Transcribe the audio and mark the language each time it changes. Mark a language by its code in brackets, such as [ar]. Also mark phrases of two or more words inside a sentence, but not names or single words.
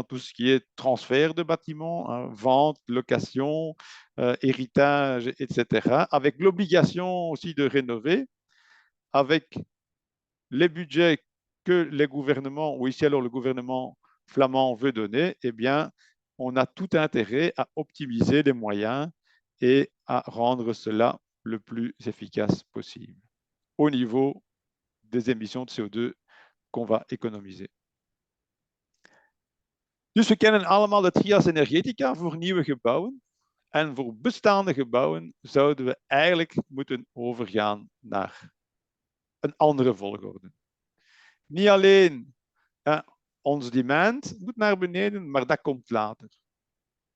[fr] tout ce qui est transfert de bâtiments, hein, vente, location, héritage, etc., avec l'obligation aussi de rénover, avec les budgets que les gouvernements, ou ici alors le gouvernement flamand veut donner, eh bien, on a tout intérêt à optimiser les moyens et à rendre cela le plus efficace possible au niveau des émissions de CO2 qu'on va économiser. [nl] Dus we kennen allemaal de trias energetica voor nieuwe gebouwen. En voor bestaande gebouwen zouden we eigenlijk moeten overgaan naar een andere volgorde. Niet alleen ons demand moet naar beneden, maar dat komt later.